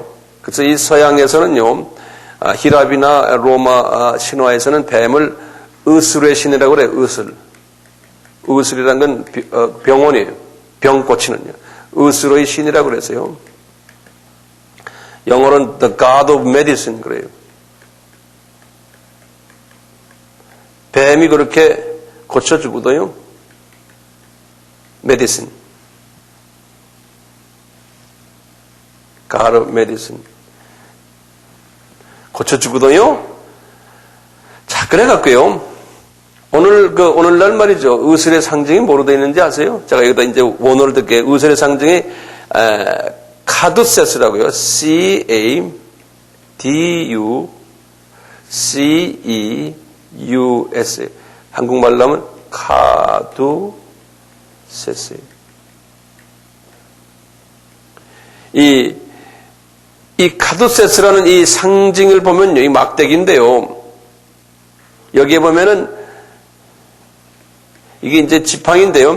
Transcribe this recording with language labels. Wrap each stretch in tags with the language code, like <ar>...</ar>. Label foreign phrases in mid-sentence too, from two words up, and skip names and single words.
<ko>그래서 이 서양에서는요, 히랍이나 로마 신화에서는 뱀을 의술의 신이라고 그래요. 의술이라는 건 병원이에요. 병 고치는요. 의술의 신이라고 그래서요. 영어로는</ko> <en>the god of medicine</en> <ko>그래요. 뱀이 그렇게 고쳐주거든요.</ko> <en>medicine. god of medicine.</en> <ko>고쳐주거든요. 자, 그래갖고요. 오늘날 말이죠. 의술의 상징이 뭐로 되어 있는지 아세요? 제가 여기다 이제 원어를 듣게 의술의 상징이, 카두세스라고요.</ko> <en>C-A-D-U-C-E-U-S.</en> <ko>한국말로 하면 카두세스. 이 카두세스라는 이 상징을 보면요. 이 막대기인데요. 여기에 보면은 이게 이제 지팡인데요.</ko>